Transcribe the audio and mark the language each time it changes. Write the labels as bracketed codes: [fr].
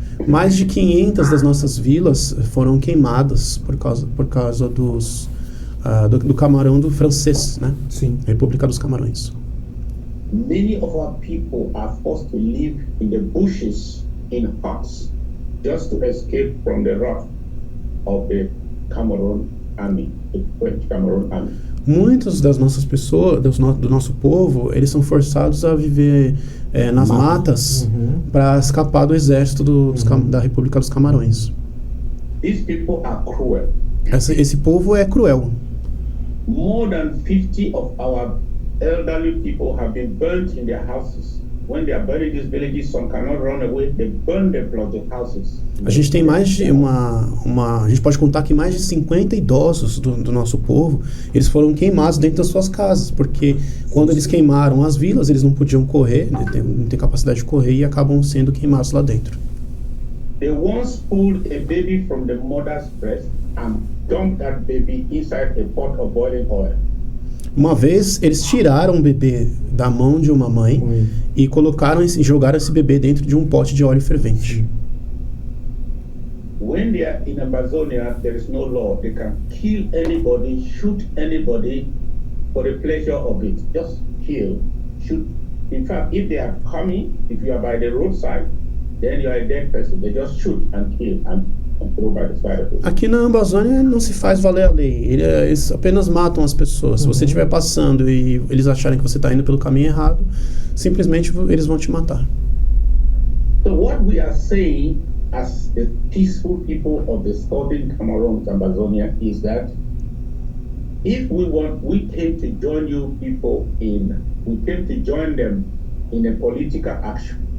[pt] Mais de 500 das nossas vilas foram queimadas por causa do Camarão do francês, né? Sim. República dos Camarões. [en] Many of our people are forced to live in the bushes in huts just to escape from the wrath of the Cameroon Army, the French Cameroon Army. [pt] Muitas das nossas pessoas, do nosso povo, eles são forçados a viver nas matas para escapar do exército da República dos Camarões. [en] These people are cruel. [pt] Esse povo é cruel. [en] More than 50 of our elderly people have been burnt in their houses. When they are buried in these villages, some cannot run away. They burn them plus the houses. [pt] A gente tem mais de a gente pode contar que mais de 50 idosos do nosso povo, eles foram queimados dentro das suas casas, porque quando eles queimaram as vilas, eles não podiam correr, não tem capacidade de correr e acabam sendo queimados lá dentro. [en] They once pulled a baby from the mother's breast and dumped that baby inside a pot of boiling oil. [pt] Uma vez eles tiraram o bebê da mão de uma mãe e jogaram esse bebê dentro de um pote de óleo fervente. [en] When they are in Amazonia, there is no law. They can kill anybody, shoot anybody for the pleasure of it. Just kill, shoot. In fact, if they are coming, if you are by the roadside, then you are a dead person. They just shoot and kill and throw by the side of it. [pt] Aqui na Amazônia não se faz valer a lei. Eles apenas matam as pessoas. Se você estiver passando e eles acharem que você está indo pelo caminho errado, simplesmente eles vão te matar. [en] So what we are saying as the peaceful people of the southern Cameroon, Amazonia, is that if we came to join you people we came to join them in a political action.